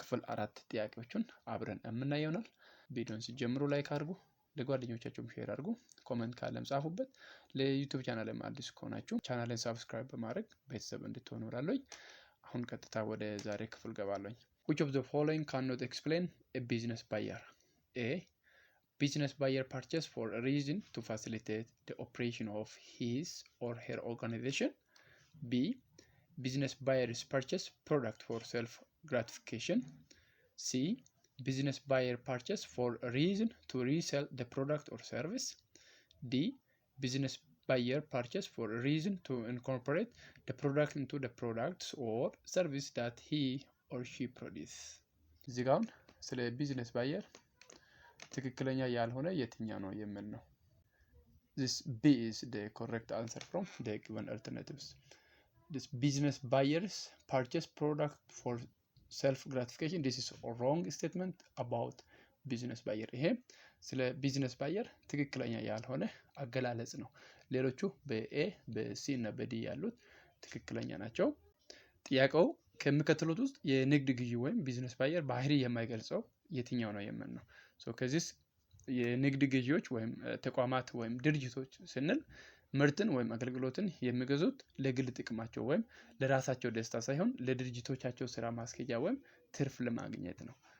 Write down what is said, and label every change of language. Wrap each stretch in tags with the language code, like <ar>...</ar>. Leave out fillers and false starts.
<am>4 ጥያቄዎችን አብረን የምናይ ይሆናል። ቪዲዮን ሲጀምሩ ላይክ አድርጉ፣ ለጓደኞቻችሁም ሼር አድርጉ፣ ኮሜንት ካለም ጻፉበት። ለዩቲዩብ ቻናልም አዲስ ከሆናችሁ ቻናልን ሰብስክራይብ በማድረግ ቤተሰብ እንድትሆኑ እላለሁ። አሁን ቀጥታ ወደ ዛሬ ክፍል ገባለሁ።</am> <en>Which of the following cannot explain a business buyer? A. Business buyer purchase for a reason to facilitate the operation of his or her organization. B. Business buyers purchase product for self-gratification. C. Business buyer purchase for a reason to resell the product or service. D. Business buyer purchase for a reason to incorporate the product into the products or service that he or she produce.</en> <am>እዚህ ጋር ስለ ቢዝነስ ባየር ትክክለኛ ያልሆነ የትኛው ነው የሚል ነው።</am> <en>This B is the correct answer from the given alternatives. This business buyers purchase product for self gratification. This is a wrong statement about business buyer.</en> <am>ይሄ ስለ ቢዝነስ ባየር ትክክለኛ ያልሆነ አገላለጽ ነው። ሌሎቹ በኤ በሲ እና በዲ ያሉት ትክክለኛ ናቸው። ጥያቄው ከሚከተሉት ውስጥ የንግድ ግዢ ወይም ቢዝነስ ባየር ባህሪ የማይገልጸው የትኛው ነው የሚል ነው። ከዚህ የንግድ ግዢዎች ወይም ተቋማት ወይም ድርጅቶች ስንል ምርትን ወይም አገልግሎትን የሚገዙት ለግል ጥቅማቸው ወይም ለራሳቸው ደስታ ሳይሆን ለድርጅቶቻቸው ስራ ማስኬጃ ወይም ትርፍ ለማግኘት ነው።</am>